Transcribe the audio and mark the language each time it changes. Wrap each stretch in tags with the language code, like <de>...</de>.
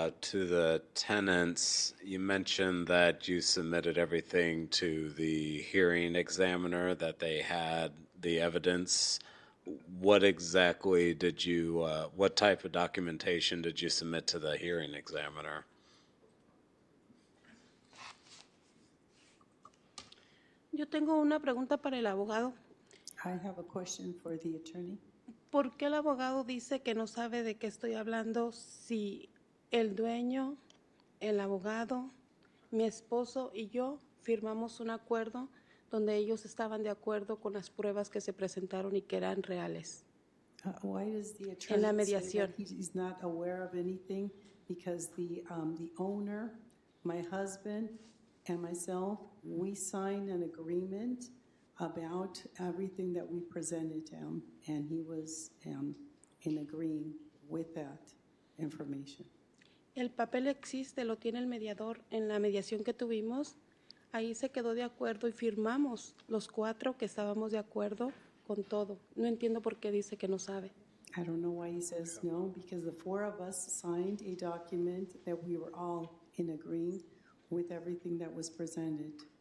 <en>To the tenants, you mentioned that you submitted everything to the hearing examiner, that they had the evidence. What exactly did you, what type of documentation did you submit to the hearing examiner?</en> <es>Yo tengo una pregunta para el abogado.</es> <en>I have a question for the attorney.</en> <es>¿Por qué el abogado dice que no sabe de qué estoy hablando si el dueño, el abogado, mi esposo y yo firmamos un acuerdo donde ellos estaban de acuerdo con las pruebas que se presentaron y que eran reales?</es> <en>Why does the</en> <es>En la</es> <en>attorney say</en> <es>mediación.</es> <en>that he's not aware of anything? Because the owner, my husband, and myself, we signed an agreement about everything that we presented him, and he was in agreeing with that information.</en> <es>El papel existe, lo tiene el mediador en la mediación que tuvimos. Ahí se quedó de acuerdo y firmamos los 4 que estábamos de acuerdo con todo. No entiendo por qué dice que no sabe.</es> <en>I don't know why he says no, because the 4 of us signed a document that we were all in agreeing with everything that was presented.</en>